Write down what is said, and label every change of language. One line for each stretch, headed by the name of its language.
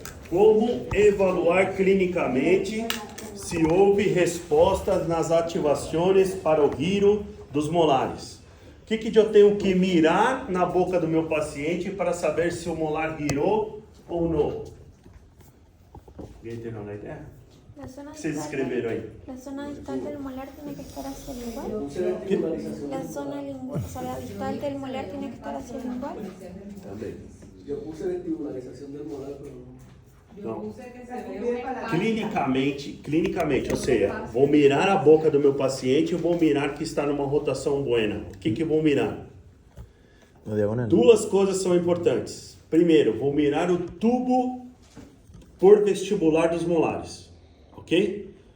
Portuguese: Como evaluar clinicamente se houve respostas nas ativações para o giro dos molares? O que eu tenho que mirar na boca do meu paciente para saber se o molar girou ou não? Alguém entendeu a ideia?
Spanish: La zona
Portuguese: O que vocês
Spanish: distal
Portuguese: escreveram aí?
Spanish: La zona distal del molar tiene que estar hacia el lingual. La zona lingual, o sea, la distal del molar tiene que estar hacia el lingual.
Portuguese: Também.
Spanish: Yo puse vestibularización del molar, pero
Portuguese: Não. Clinicamente, ou seja, vou mirar a boca do meu paciente e vou mirar que está numa rotação buena. O que vou mirar?
Spanish: No diagonal.
Portuguese: Duas coisas são importantes. Primeiro, vou mirar o tubo por vestibular dos molares, ok?